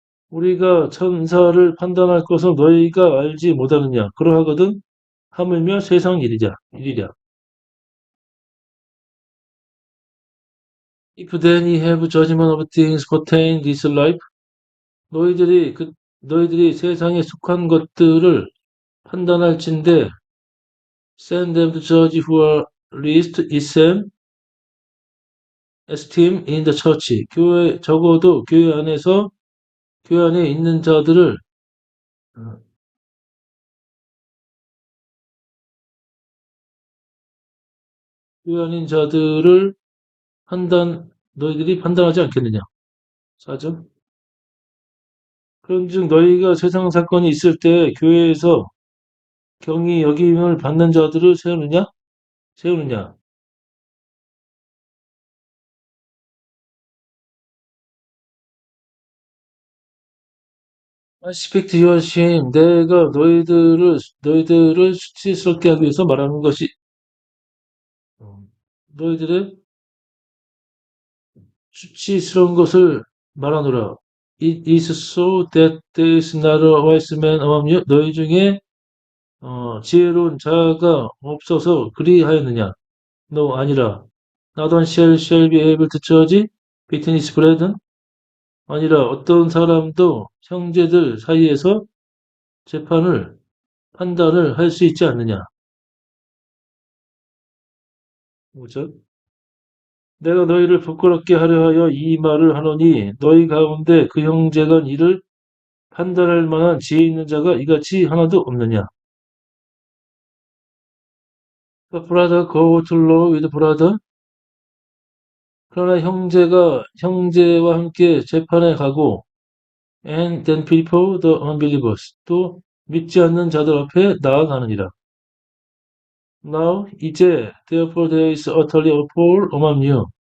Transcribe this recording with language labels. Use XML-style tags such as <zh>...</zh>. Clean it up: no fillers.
<ko>우리가 천사를 판단할 것을 너희가 알지 못하느냐. 그러하거든 하물며 세상 일이랴.</ko> <en>If then ye have judgment of things pertaining this life,</en> <ko>너희들이 너희들이 세상에 속한 것들을 판단할진대</ko> <en>send them to judge who are least esteem in the church.</en> <ko>적어도 교회 안에 있는 자들을 어, 교회 안에 있는 자들을 너희들이 판단하지 않겠느냐. 4점. 그런즉 너희가 세상 사건이 있을 때 교회에서 경히 여김을 받는 자들을 세우느냐.</ko> <en>I speak to your shame.</en> <ko>내가 너희들을 수치스럽게 하기 위해서 말하는 것이, 너희들의 수치스러운 것을 말하노라.</ko> <en>It is so that there is not a wise man among you.</en> <ko>너희 중에 지혜로운 자가 없어서 그리하였느냐? No, 아니라.</ko> <en>Not one shall be able to judge between his brethren.</en> <ko>아니라 어떤 사람도 형제들 사이에서 판단을 할 수 있지 않느냐. 뭐죠? 내가 너희를 부끄럽게 하려 하여 이 말을 하노니 너희 가운데 그 형제간 이를 판단할 만한 지혜 있는 자가 이같이 하나도 없느냐.</ko> <en>The brother go to law with brother.</en> <ko>그러나 형제와 함께 재판에 가고</ko> <en>and then before the unbelievers.</en> <ko>또 믿지 않는 자들 앞에 나아가느니라.</ko> <en>Now 이제 therefore there is utterly a fall among you.</en>